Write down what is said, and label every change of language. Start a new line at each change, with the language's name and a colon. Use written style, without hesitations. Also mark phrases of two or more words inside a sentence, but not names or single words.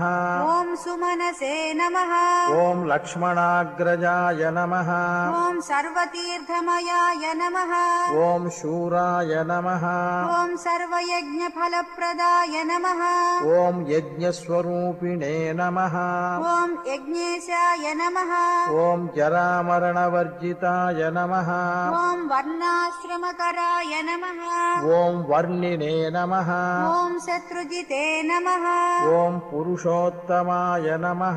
Sanskrit: ఓం సుమనసే నమః. ఓం లక్ష్మణాగ్రజాయ నమః. ఓం సర్వతీర్థమయాయ నమః. ఓం శూరాయ నమః. ఓం సర్వయజ్ఞఫలప్రదాయ నమః. ఓం యజ్ఞస్వరూపిణే నమః. ॐ यज्ञेशाय नमः ॐ जरामरणवर्जिताय नमः ॐ वर्णाश्रमकराय नमः ॐ वर्णिने नमः ॐ शत्रुजिते नमः ॐ पुरुषोत्तमाय नमः